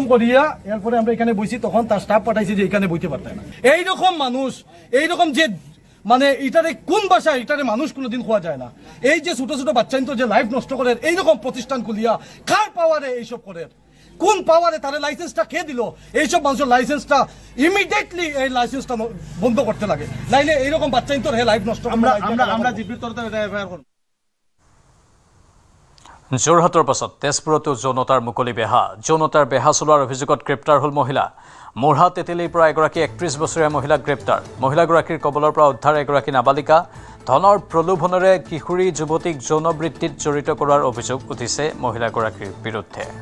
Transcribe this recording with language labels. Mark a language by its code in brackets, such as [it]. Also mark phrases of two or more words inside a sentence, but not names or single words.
[bn] করিয়া এরপরে আমরা এখানে বইছি তখন তার স্টাফ পাঠাইছি যে এখানে বইতে পারতাম না এইরকম মানুষ এইরকম যে মানে এটারে কোন ভাষায় এটারে মানুষ কোনোদিন খোয়া যায় না এই যে ছোট ছোট বাচ্চা যে লাইফ নষ্ট করে এইরকম প্রতিষ্ঠান খুলিয়া কার পাওয়ারে এইসব করে কোন পাওয়ারে তার লাইসেন্সটা কে দিল এইসব মানুষের লাইসেন্সটা ইমিডিয়েটলি এই লাইসেন্সটা বন্ধ করতে লাগে নাইলে এইরকম বাচ্চা তোর লাইফ নষ্ট আমরা জিপির তরফে এফআইআর করব [as] যোৰহাটৰ পাছত তেজপুৰতো যৌনতাৰ মুকলি বেহা যৌনতাৰ বেহা চলোৱাৰ অভিযোগত গ্ৰেপ্তাৰ হ'ল মহিলা মোৰহা তেতেলীৰ পৰা এগৰাকী 31 বছৰীয়া মহিলাক গ্ৰেপ্তাৰ মহিলাগৰাকীৰ কবলৰ পৰা উদ্ধাৰ এগৰাকী নাবালিকা ধনৰ প্ৰলোভনেৰে কিশোৰী যুৱতীক যৌনবৃত্তিত জড়িত কৰাৰ অভিযোগ উঠিছে মহিলাগৰাকীৰ বিৰুদ্ধে